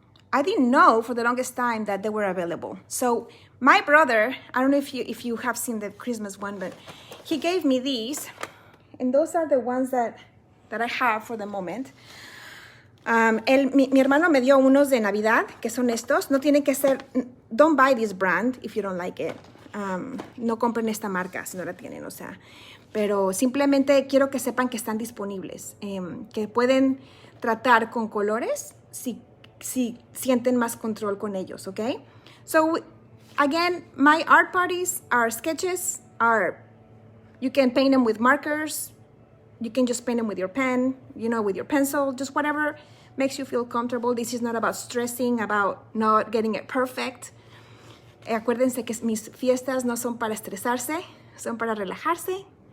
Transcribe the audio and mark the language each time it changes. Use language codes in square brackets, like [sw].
[en] I didn't know for the longest time that they were available. So my brother, I don't know if you have seen the Christmas one, but he gave me these, and those are the ones that I have for the moment. [es] Mi hermano me dio unos de Navidad, que son estos. No tienen que ser, [en] don't buy this brand if you don't like it. [es] No compren esta marca si no la tienen, o sea. Pero simplemente quiero que sepan que están disponibles, que pueden tratar con colores si sienten más control con ellos, ¿ok? [en] So, again, my art parties are sketches, you can paint them with markers, you can just paint them with your pen, with your pencil, just whatever makes you feel comfortable. This is not about stressing, about not getting it perfect. [es] Acuérdense que mis fiestas no son para estresarse, son para relajarse.